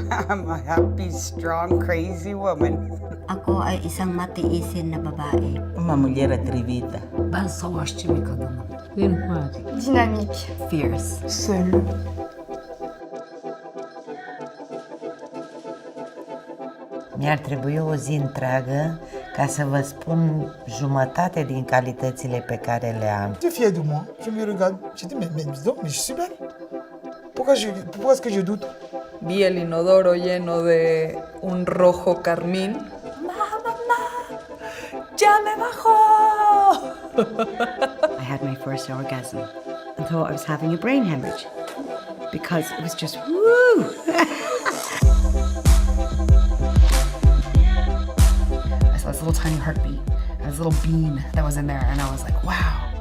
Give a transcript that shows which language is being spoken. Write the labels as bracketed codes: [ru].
[en] I'm a happy, strong, crazy woman. [tl] Ako ay isang matiisin na babae. [pt] Uma mulher atrevida. [tr] Ben savaşçı bir kadınım. [fr] Dynamique. [en] Fierce. [fr] Seule. [ro] Mi-ar trebui o zi întreagă ca să vă spun jumătate din calitățile pe care le am. [fr] J'étais fier de moi. Je me regarde. J'ai dit, mais dis donc, mais je suis belle. Pourquoi est-ce que je doute? [es] Vi el inodoro lleno de un rojo carmín. ¡Mamá! ¡Ya me bajó! [en] I had my first orgasm and thought I was having a brain hemorrhage because it was just woo! I saw this little tiny heartbeat and this little bean that was in there and I was like, wow.